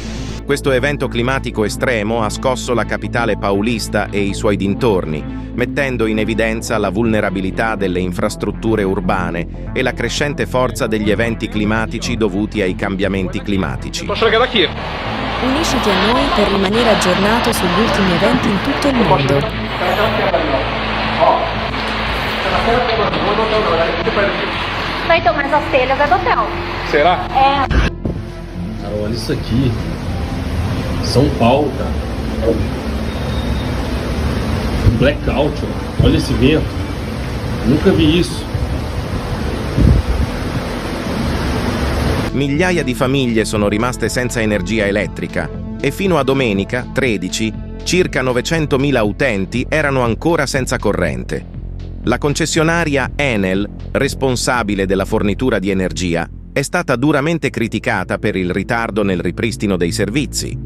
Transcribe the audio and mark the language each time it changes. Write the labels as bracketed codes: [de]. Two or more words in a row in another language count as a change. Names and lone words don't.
[it] Questo evento climatico estremo ha scosso la capitale paulista e i suoi dintorni, mettendo in evidenza la vulnerabilità delle infrastrutture urbane e la crescente forza degli eventi climatici dovuti ai cambiamenti climatici. Unisciti a noi per rimanere aggiornato sugli ultimi eventi in tutto il mondo. [pt] Vai tomar as telhas do hotel. Será? É. Cara, olha isso aqui. São Paulo, cara. Um blackout, ó. Olha esse vento. Nunca vi isso. [it] Migliaia di famiglie sono rimaste senza energia elettrica e fino a domenica, 13, circa 900.000 utenti erano ancora senza corrente. La concessionaria Enel, responsabile della fornitura di energia, è stata duramente criticata per il ritardo nel ripristino dei servizi.